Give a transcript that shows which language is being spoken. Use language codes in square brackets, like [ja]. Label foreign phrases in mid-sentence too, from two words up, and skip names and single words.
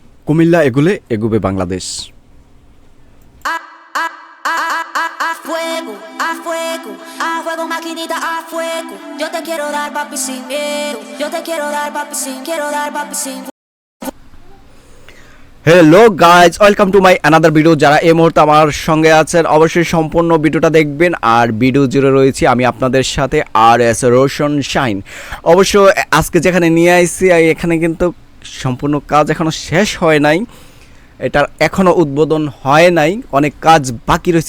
[bn] কুমিল্লা এগুলে এগুবে বাংলাদেশ। [es] A fuego, a fuego, a fuego, maquinita, a fuego. Yo te quiero dar papi sin miedo. Yo te quiero dar papi sin, quiero dar papi sin. [en] Hello guys, welcome to my another video. [bn] যারা এই মুহূর্তে আমার সঙ্গে আছেন অবশ্যই সম্পূর্ণ ভিডিওটা দেখবেন। আর ভিডিও জুড়ে রয়েছি আমি আপনাদের সাথে আর এস রোশন শাইন। অবশ্য আজকে যেখানে নিয়ে আসছি এখানে কিন্তু সম্পূর্ণ কাজ এখনও শেষ হয় নাই, এটার এখনও উদ্বোধন হয় নাই, অনেক কাজ বাকি রয়েছে।